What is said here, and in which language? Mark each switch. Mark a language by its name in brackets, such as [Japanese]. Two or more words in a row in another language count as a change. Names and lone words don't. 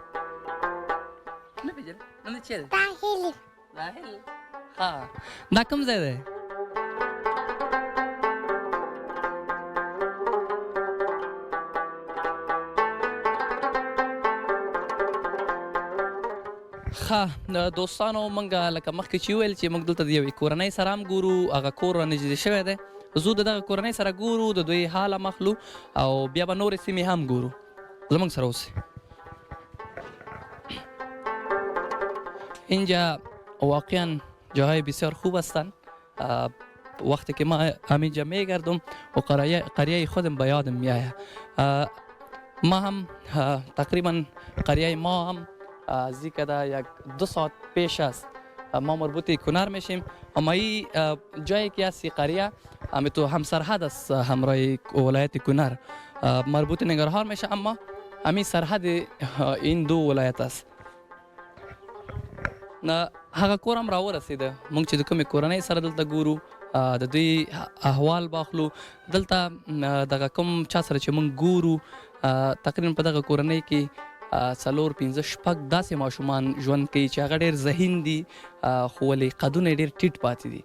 [Pashto] نه پېژنې نوم دې چیرې دی راهیل ها دا کوم ځای دی ښه دوستانو موږ لکه مخکې چې وویل چې موږ دلته د یوې کورنۍ سره هم ګورو هغه کور رانږدې شوی دی زه د دغه کورنۍ سره ګورو، د دوی حال هم اخلو او بیا به نورې سیمې هم ګورو. زموږ سره اوسئ. [Persian] اینجا واقعا جاهای بسیار خوب هستند. وقتی که ما همینجا میگردم و قریه خودم به یادم میآید. ما هم تقریبا قریه ما هم از این کده 1-2 ساعت پیش است ما مربوط کنر میشیم. اما این جایی که هست قریه همین تو همسرحد است همراه ولایت کنر مربوط ننگرهار میشه، اما همین سرحد این دو ولایت است. [Pashto] نه هغه کور هم راورسېده. موږ چې د کومې کورنۍ سره دلته ګورو د دوی احوال باخلو. دلته دغه کوم چا سره چې موږ ګورو تقریبا په دغه کورنۍ کې 4-5-6 داسې ماشومان ژوند کوي چې هغه ډېر ذهین دي خو ولې قدونه یې ډېر ټیټ پاتې دي.